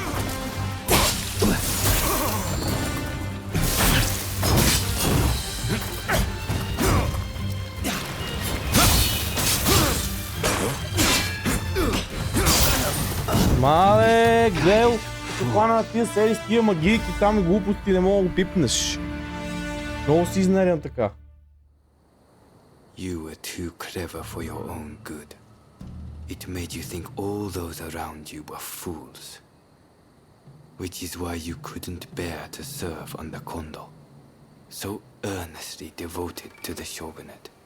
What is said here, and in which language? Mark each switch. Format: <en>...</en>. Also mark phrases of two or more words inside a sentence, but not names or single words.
<bg>Мале, гледай, като хвана на тия серии с тия магийки там и глупости не мога да го пипнеш. Много си изнервен така.</bg> <en>You were too clever for your own good. It made you think all those around you were fools. Which is why you couldn't bear to serve under Kondo, so earnestly devoted to the shogunate.</en>